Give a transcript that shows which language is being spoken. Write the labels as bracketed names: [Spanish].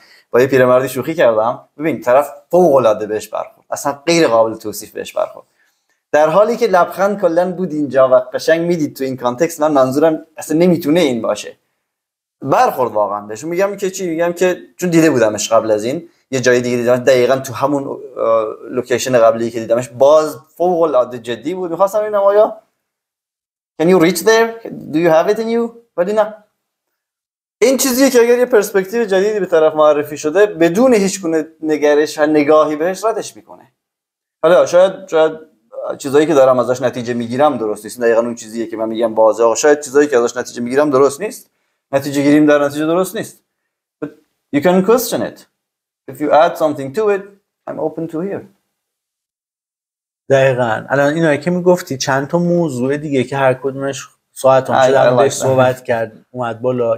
[Persian] من با یه پیرمردی شوخی کردم، ببین طرف فوق العاده بهش برخورد، اصلا غیر قابل توصیف بهش برخورد، در حالی که لبخند کلا بود اینجا و قشنگ میدید تو این کانتکست من منظورم اصلا نمیتونه این باشه. برخورد واقعا بهش. میگم که چی؟ میگم که چون دیده بودمش قبل از این یه جای دیگه دیدم، دقیقاً تو همون لوکیشن قبلی که دیدمش باز فوق العاده جدی بود. می‌خواستم ببینم آیا [English] can you reach there? Do you have it in you? [Persian] ولی نه. این چیزیه که اگر یه پرسپکتیو جدیدی به طرف معرفی شده بدون هیچ گونه نگرش و نگاهی بهش ردش میکنه. حالا شاید چیزایی که دارم ازش نتیجه میگیرم درست نیست، دقیقاً اون چیزیه که من میگم بازه، آقا شاید چیزایی که ازش نتیجه میگیرم درست نیست، نتیجه گیریم در نتیجه درست نیست. [English] But you can question it. If you add something to it, I'm open to hear. [Persian] دقیقاً. الان اینایی که میگفتی چند تا موضوع دیگه که هر کدومش ساعتون شده در موردش صحبت کرد اومد بالا.